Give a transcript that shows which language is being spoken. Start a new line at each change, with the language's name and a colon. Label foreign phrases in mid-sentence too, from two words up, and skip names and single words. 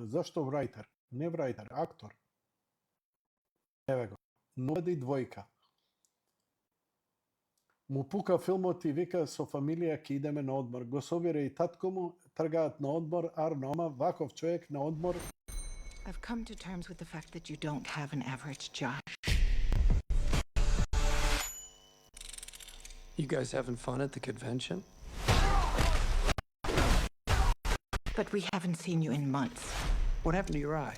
Macedonian: Зашто врајтер? Не врајтер, актор. Еве го. Nobody 2. Му пука филмот и вика со фамилија ќе идеме на одмор. Го собира и татко му, тргаат на одмор, Арно, ваков човек на одмор.
English: I've come to terms with the fact that you don't have an average job. you guys having fun at the convention? But we haven't seen you in months. What happened to your eye?